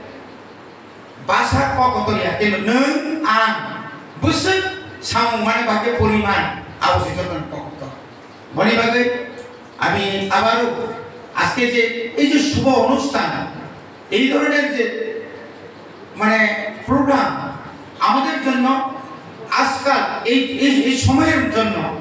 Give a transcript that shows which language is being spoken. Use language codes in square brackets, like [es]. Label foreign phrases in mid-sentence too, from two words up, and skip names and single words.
[trp] भाषा कतरिया किन्तु नों आं बुसुक सामु माने बाके परिमाण आवश्यकता कत [bn] বনি বাগে আমি আবারও আজকে যে এই যে শুভ অনুষ্ঠান এই ধরনের যে মানে প্রোগ্রাম আমাদের জন্য আজকাল এই সময়ের জন্য